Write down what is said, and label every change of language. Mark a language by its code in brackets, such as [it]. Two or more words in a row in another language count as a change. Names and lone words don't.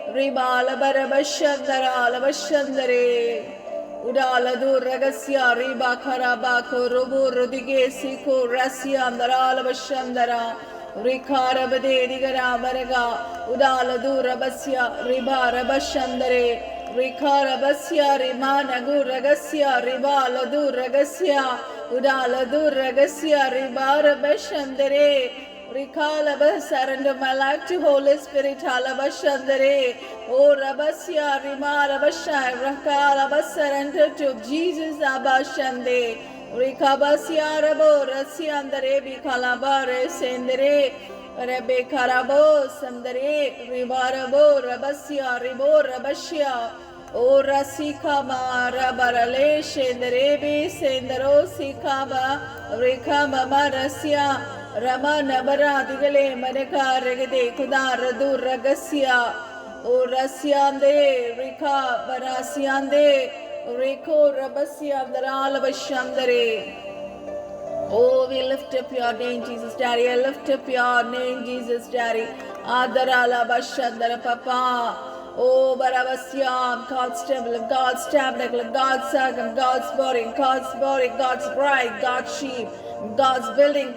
[en] Ribalabarabashandara Lavashandare Udaladu Ragasya Riba Karabako Rubu Rudige Siko Rasya Andara Lavashandara Rikarabade Digara Maraga Udaladu Rabasya Riba Rabashandare Rikarabasya Rimanagu Ragasya Riba Ladu Ragasya Udaladu Ragasya Riba Rabashandare Rikalaba, surrender my life to Holy Spirit, Halabashandare, O Rabasya, Rima Rabashai, Rakalaba, surrender to Jesus, Abashande, Rikabasya Rabo, Rasyandare, Bikalabare, Sendere, Rebe Karabo, Sandare, Ribarabo, Rabasya, Ribo, Rabashya, O Rasikama, Rabarale, Shenderebi, Sendero, Sikaba, Rikama, Rasya, Rama Nabara Digale Manaka Regade Kudara Ragasya O Rasyande Rika Barasyande Riko Rabasya Daravashandare. Oh, we lift up your name, Jesus Daddy. I lift up your name, Jesus Daddy. Adarala Bashandara Papa. Oh, Baravasyam, God's temple, God's tabernacle, God's circum, God's body, God's bride, God's sheep, God's building.